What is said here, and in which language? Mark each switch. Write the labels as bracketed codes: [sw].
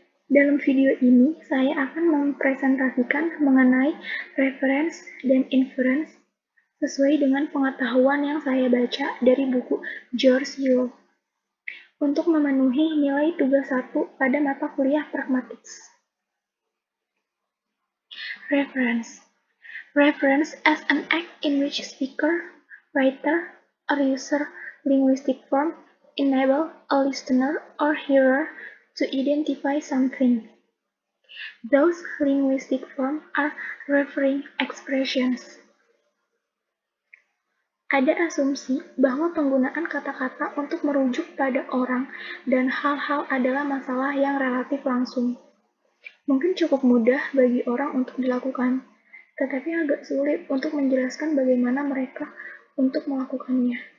[id] Dalam video ini, saya akan mempresentasikan mengenai reference dan inference sesuai dengan pengetahuan yang saya baca dari buku George Yule untuk memenuhi nilai tugas 1 pada mata kuliah Pragmatics. [en] Reference. Reference as an act in which speaker, writer, or user linguistic form enable a listener or hearer to identify something. Those linguistic forms are referring expressions. [id] Ada asumsi bahwa penggunaan kata-kata untuk merujuk pada orang dan hal-hal adalah masalah yang relatif langsung. Mungkin cukup mudah bagi orang untuk dilakukan, tetapi agak sulit untuk menjelaskan bagaimana mereka untuk melakukannya.